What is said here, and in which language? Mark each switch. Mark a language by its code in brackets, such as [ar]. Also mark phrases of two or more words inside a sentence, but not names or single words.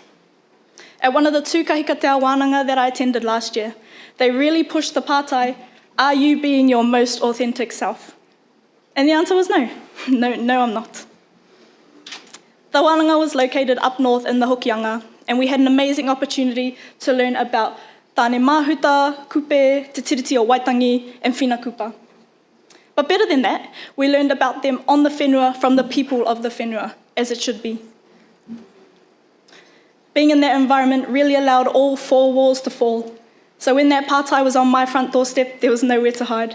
[en] At one of the Tū Kahikatea wānanga that I attended last year, they really pushed the pātai, are you being your most authentic self? And the answer was no. No, I'm not. The wānanga was located up north in the Hokianga, and we had an amazing opportunity to learn about tāne māhuta, kupe, te tiriti o Waitangi, and whinakupa. But better than that, we learned about them on the whenua from the people of the whenua, as it should be. Being in that environment really allowed all 4 walls to fall. So when that pātai was on my front doorstep, there was nowhere to hide.